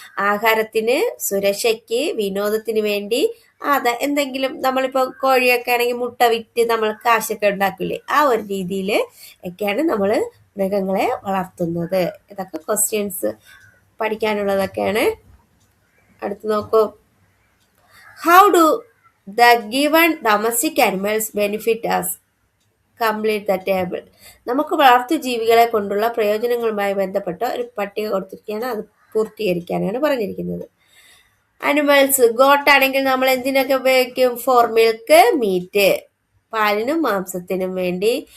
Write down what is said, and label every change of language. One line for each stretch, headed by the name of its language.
Malayalam: ആഹാരത്തിന്, സുരക്ഷയ്ക്ക്, വിനോദത്തിന് വേണ്ടി. എന്തെങ്കിലും നമ്മളിപ്പോൾ കോഴിയൊക്കെ ആണെങ്കിൽ മുട്ട വിറ്റ് നമ്മൾ കാശൊക്കെ ഉണ്ടാക്കില്ലേ, ആ ഒരു രീതിയിൽ ഒക്കെയാണ് നമ്മൾ മൃഗങ്ങളെ വളർത്തുന്നത്. ഇതൊക്കെ ക്വസ്റ്റ്യൻസ് പഠിക്കാനുള്ളതൊക്കെയാണ്. അടുത്ത് നോക്കൂ.
English: How do the given domestic animals benefit us? Complete the table.
Malayalam: നമുക്ക് വളർത്തു ജീവികളെ കൊണ്ടുള്ള പ്രയോജനങ്ങളുമായി ബന്ധപ്പെട്ട ഒരു പട്ടിക കൊടുത്തിരിക്കുകയാണ്. അത് പൂർത്തീകരിക്കാനാണ് പറഞ്ഞിരിക്കുന്നത്. അനിമൽസ്, ഗോട്ടാണെങ്കിൽ നമ്മൾ എന്തിനൊക്കെ ഉപയോഗിക്കും?
English: for milk, meat,
Malayalam: പാലിനും മാംസത്തിനും വേണ്ടി.